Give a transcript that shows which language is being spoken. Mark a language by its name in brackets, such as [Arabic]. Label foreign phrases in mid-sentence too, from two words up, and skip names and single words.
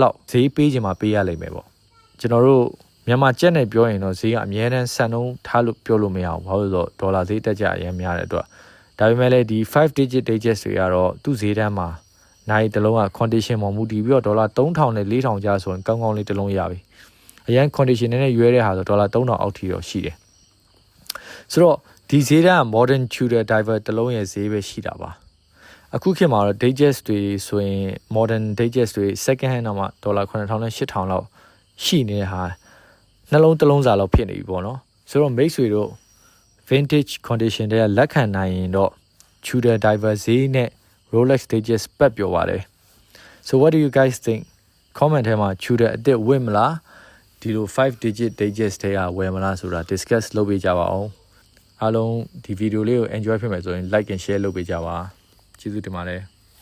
[Burmese] လောက်ဈေးပေးချင်မှပေးရလိမ့်မယ်ပေါ့ကျွန်တော်တို့မြန်မာကျပ်နဲ့ပြောရင်တော့ဈေးကအများတန်းဆန်နှုန်းထားလို့ပြောလို့မရအောင်ဘာလို့လဲဆိုတော့ဒေါ်လာဈေးတက်ကြအရင်များတဲ့အတွက်ဒါပေမဲ့လည်းဒီ5 [English] digit digits [Burmese] တွေကတော့သူ့ ဈေးတန်းမှာနိုင်တစ်လုံးက condition မှာမူတည်ပြီးတော့ဒေါ်လာ3000နဲ့4000ကျဆိုရင်ကောင်းကောင်းလေးတစ်လုံးရပြီအရင် condition နဲ့ရွေးတဲ့ဟာဆိုဒေါ်လာ3000အောက်ထိတော့ ရှိတယ်ဆိုတော့ဒီဈေးတန်းက modern Tudor diver တစ်လုံးရဲ့ဈေးပဲရှိတာပါအခုခေတ်မှာတော့ digits တွေဆိုရင် [English] modern digits [Burmese] တွေ [English] second hand [Burmese] တော့မှဒေါ်လာ9000နဲ့8000လောက်ရှိနေတဲ့ဟာနှလုံးတစ်လုံးစာလောက်ဖြစ်နေပြီပေါ့နော်ဆိုတော့မိတ်ဆွေတို့ [English] vintage condition [Burmese] တွေကလက်ခံနိုင်ရင်တော့ Tudor diver ဈေးနဲ့ Rolex digits ပတ်ပြောပါတယ် [English] so what do you guys think [Burmese] comment ထဲမှာ Tudor အစ်စ်ဝင့်မလားဒီလို5 [English] digit digits [Burmese] တွေကဝယ်မလားဆိုတာ discuss လုပ်ပေးကြပါအောင်အားလုံးဒီဗီဒီယိုလေးကို enjoy ဖြစ်မယ်ဆိုရင် [English] like and share [Burmese] လုပ်ပေးကြပါကျေးဇူးတင်ပါတယ်